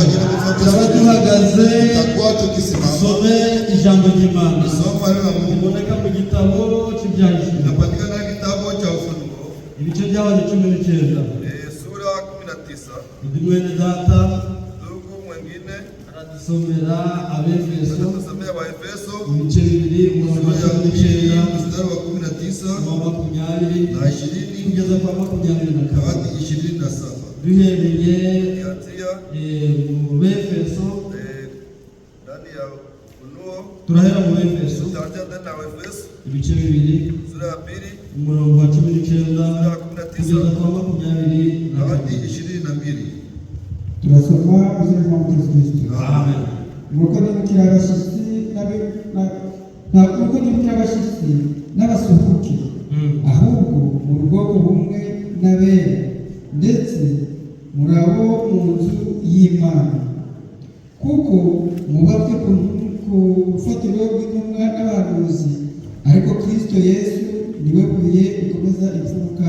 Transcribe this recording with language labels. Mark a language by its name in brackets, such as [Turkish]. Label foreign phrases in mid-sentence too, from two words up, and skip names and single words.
[Kinyarwanda] Turaba duhagaze some ijambo ry'Imana riboneka mu gitabo cy'Ibyahishuriwe ibice byaho ni 19 [Swahili] sura 19. [Kinyarwanda] Ndi mwene data [Swahili] Ndugu mwingine [Kinyarwanda] aradusomera Abefeso [Swahili] tusomea Waefeso [Kinyarwanda] ibice 2 umurongo wa 19 [Swahili] mstari wa 19 [Kinyarwanda] na 20 [Swahili] na 20 [Kinyarwanda] kugeza kwa 22 [Swahili] hadi 27. [Kinyarwanda] duhereye [Swahili] Kianzia [Kinyarwanda] mu Befeso [Swahili] ndani ya Ufunuo, [Kinyarwanda] turahera mu Befeso [Swahili] tutaanzia ndani ya Waefeso [Kinyarwanda] ibice 2 [Swahili] sura ya 2 [Kinyarwanda] umurongo wa 19 kugeza kwa 22 [Swahili] hadi 22. [Kinyarwanda] turasoma izina rya Yesu Kristo. Amen. Nuko nimukira abashyitsi nuko nimukira abashyitsi n'abasuhuke, ahubwo mu bwoko bumwe n'abera, ndetse muri abo mu nzu y'Imana, kuko mwubatswe ku rufatiro rw'intumwa n'abahanuzi, ariko Kristo Yesu niwe buye rikomeza imfuruka.